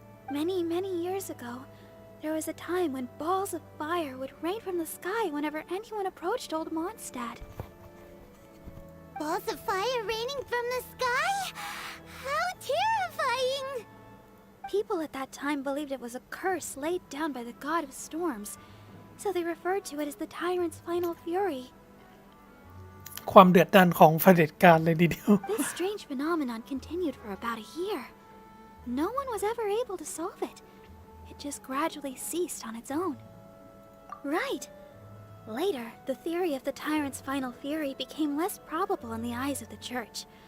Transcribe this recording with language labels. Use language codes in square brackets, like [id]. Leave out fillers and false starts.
[en] Many years ago, there was a time when balls of fire would rain from the sky whenever anyone approached old Mondstadt. Balls of fire raining from the sky? How terrifying! People at that time believed it was a curse laid down by the god of storms, so they referred to it as the tyrant's final fury. [th] ความเดือดดาลของเผด็จการเลยทีเดียว [en] This strange phenomenon continued for about a year. No one was ever able to solve it. It just gradually ceased on its own. Right. Later, the theory of the tyrant's final fury became less probable in the eyes of the church.